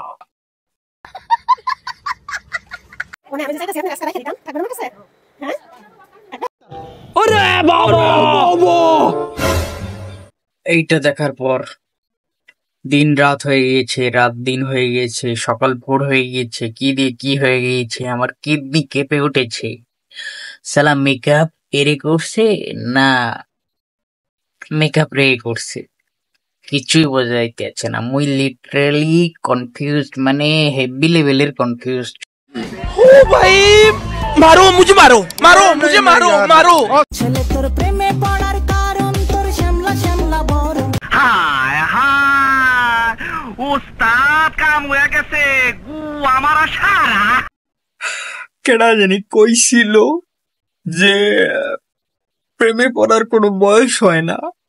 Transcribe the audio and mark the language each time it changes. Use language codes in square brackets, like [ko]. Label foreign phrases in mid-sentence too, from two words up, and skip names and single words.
[bn] এইটা দেখার পর দিন রাত হয়ে গিয়েছে, রাত দিন হয়ে গিয়েছে, সকাল ভোর হয়ে গিয়েছে, কি দিয়ে কি হয়ে গিয়েছে, আমার কিডনি কেঁপে উঠেছে। সালা মেকআপ এরে করছে না মেকআপ রে করছে, কিছুই বোঝা যাইতেছে না। মুই [en] literally confused, [bn] মানে [en] heavy levelের confused। [hi] ओ भाई, मारो मुझे, मारो मारो मुझे, मारो मारो। [bn] হায় হায়, উস্তাদ কাম হয়ে গেছে, গু আমার সারা। কেডা জানি কইছিল যে প্রেমে পড়ার কোনো বয়স হয় না।